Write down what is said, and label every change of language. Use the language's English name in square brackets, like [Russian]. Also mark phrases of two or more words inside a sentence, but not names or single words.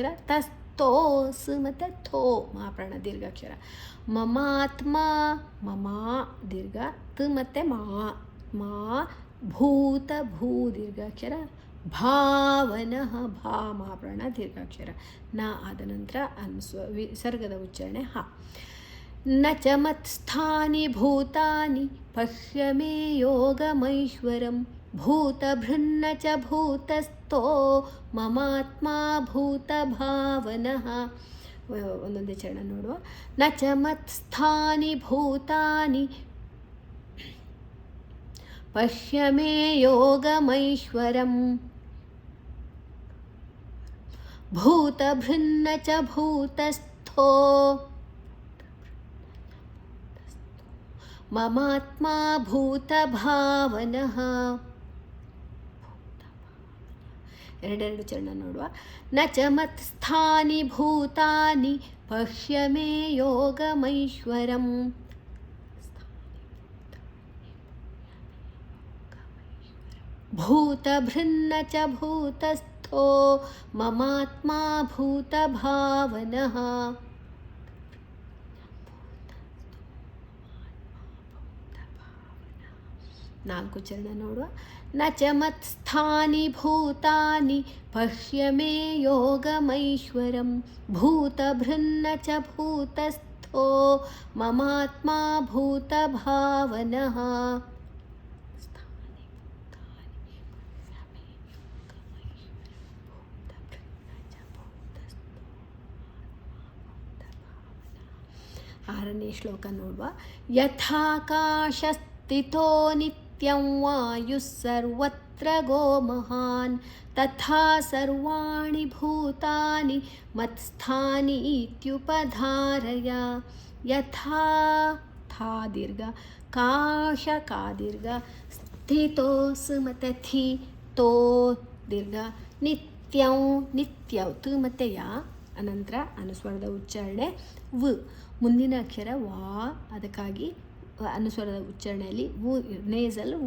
[Kannada] ತಸ್ಥೋ ಸ ಮತ್ತು ಥೋ ಮಹಾಪ್ರಾಣ ದೀರ್ಘಾಕ್ಷರ. ಮಮಾತ್ಮ ಮಮ ದೀರ್ಘ ತ ಮತ್ತು ಮಾ ಭೂತ ಭೂ ದೀರ್ಘಾಕ್ಷರ. ಭಾವನಃ ಭಾ ಮಹಾಪ್ರಾಣ ದೀರ್ಘಾಕ್ಷರ. ನ ಆದ ನಂತರ ವಿಸರ್ಗದ ಉಚ್ಚಾರಣೆ ಹ. [Sanskrit] ನ ಚ ಮತ್ಸ್ಥಾನಿ ಭೂತಾನಿ ಪಶ್ಯ ಮೇ ಯೋಗಮೈಶ್ವರಂ ಭೂತಭೃನ್ನ ಚ ಭೂತಸ್ಥೋ ಮಮಾತ್ಮ ಭೂತಭಾವನಃ. [Kannada] ಒಂದೊಂದೇ ಚರಣ ನೋಡುವ. [Sanskrit] ನ ಚ ಮತ್ಸ್ಥಾನಿ ಭೂತಾನಿ ಪಶ್ಯ ಮೇ ಯೋಗಮೈಶ್ವರಂ ಭೂತಭೃನ್ನ ಚ ಭೂತಸ್ಥೋ ಮಮಾತ್ಮ ಭೂತಭಾವನಃ. [Kannada] ಎರಡೆರಡು ಚರಣ ನೋಡುವ. [Sanskrit] ನ ಚ ಮತ್ಸ್ಥಾನಿ ಭೂತಾನಿ ಪಶ್ಯ ಮೇ ಯೋಗಮೈಶ್ವರಂ. ಭೂತಭೃನ್ನ ಚ ಭೂತಸ್ಥೋ ಮಮಾತ್ಮ ಭೂತಭಾವನಃ. [Kannada] ನಾಲ್ಕು ಚರಣ ನೋಡುವ. [Sanskrit] ನ ಚ ಮತ್ಸ್ಥಾನಿ ಭೂತಾನಿ ಪಶ್ಯ ಮೇ ಯೋಗಮೈಶ್ವರಂ. ಭೂತಭೃನ್ನ ಚ ಭೂತಸ್ಥೋ ಮಮಾತ್ಮ ಭೂತಭಾವನಃ. [Kannada] ಆರನೇ ಶ್ಲೋಕ ನೋಡುವ. [Sanskrit] ಯಥಾಕಾಶಸ್ಥಿತೋ ನಿತ್ಯಂ ವಾಯುಃ ಸರ್ವತ್ರ ಗೋ ಮಹಾನ್ ತಥಾ ಸರ್ವಾಣಿ ಭೂತಾನಿ ಮತ್ಸ್ಥಾನಿ ಇತ್ಯುಪಧಾರಯ. [Kannada] ಯಥಾ ಥಾ ದೀರ್ಘ ಕಾಶ ಕಾ ದೀರ್ಘ ಸ್ಥಿತೋ ಸುಮತ ಥಿ ತೋ ದೀರ್ಘ ನಿತ್ಯಂ ನಿತ್ಯೌ ತು ಮತ್ತೆ ಯಾ ಅನಂತರ ಅನುಸ್ವರದ ಉಚ್ಚಾರಣೆ ವ್. ಮುಂದಿನ ಅಕ್ಷರ ವಾ, ಅದಕ್ಕಾಗಿ ಅನುಸ್ವರದ ಉಚ್ಚಾರಣೆಯಲ್ಲಿ ವು ನೇಸಲ್ ವು.